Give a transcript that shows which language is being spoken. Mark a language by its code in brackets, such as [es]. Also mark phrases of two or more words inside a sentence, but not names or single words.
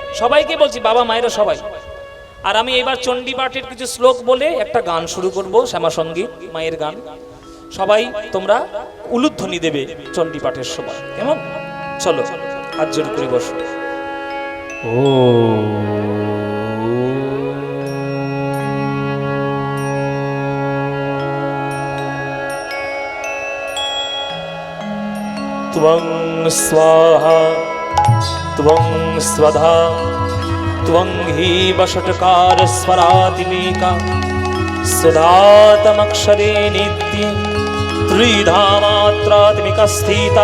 [bn] সবাইকে বলছি, বাবা মায়েরা সবাই আর আমি এবার চণ্ডী পাঠের কিছু শ্লোক বলে একটা গান শুরু করব, শ্যামা সঙ্গীত, মায়ের গান। সবাই তোমরা উলুধ্বনি দেবে চণ্ডী পাঠের সময়, কেমন? চলো, হাত জোর করে বসো। [sa] ও त्वं स्वाहा त्वं स्वधा त्वं हि वषट्कारस्वरातिमेका सुधातमक्षरे नित्ये त्रिधा मात्रात्मिका स्थिता